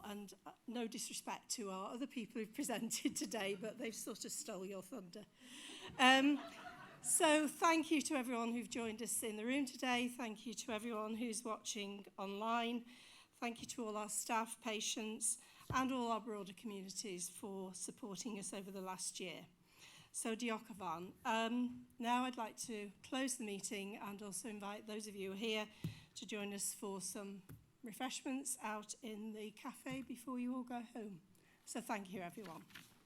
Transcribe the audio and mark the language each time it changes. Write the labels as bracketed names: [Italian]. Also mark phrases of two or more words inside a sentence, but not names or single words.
[English] And no disrespect to our other people who've presented today, but they've sort of stole your thunder. So thank you to everyone who've joined us in the room today. Thank you to everyone who's watching online. Thank you to all our staff, patients, and all our broader communities for supporting us over the last year. [Welsh] So diolch yn fawr. [English] Now I'd like to close the meeting and also invite those of you here to join us for some refreshments out in the cafe before you all go home. So thank you, everyone.